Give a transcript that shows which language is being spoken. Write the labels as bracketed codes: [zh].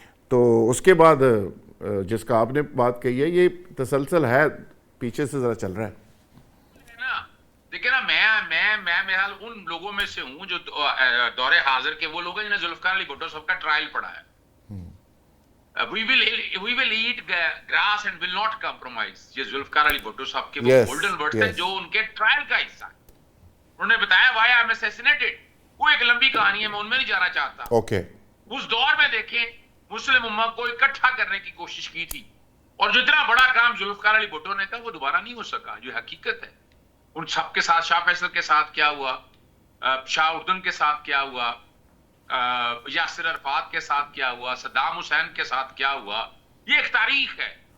[ur] تو اس کے بعد جس کا آپ نے بات کہی ہے, یہ تسلسل ہے, پیچھے سے ذرا چل رہا ہے. دیکھیں نا, میں میرا ان لوگوں میں سے ہوں جو دور حاضر کے وہ لوگ ہیں جنہیں ذوالفقار علی بھٹو صاحب کا ٹرائل پڑھا ہے. [en] We will eat grass and will not compromise. [ur] یہ ذوالفقار علی بھٹو صاحب کے وہ گولڈن ورڈز ہیں جو ان کے ٹرائل کا حصہ ہے. انہوں نے بتایا [en] why I am assassinated. [ur] وہ ایک لمبی کہانی ہے, میں ان میں نہیں جانا چاہتا. اوکے, اس دور میں دیکھیں مسلم امت کو اکٹھا کرنے کی کوشش کی تھی, اور جو اتنا بڑا کام ذوالفقار علی بھٹو نے کہا وہ دوبارہ نہیں ہو سکا, جو حقیقت ہے. ان سب کے ساتھ, شاہ فیصل کے ساتھ کیا ہوا, شاہ اردن کے ساتھ کیا ہوا, یاسر عرفات کے ساتھ کیا ہوا, صدام حسین کے ساتھ کیا ہوا, یہ ایک تاریخ ہے.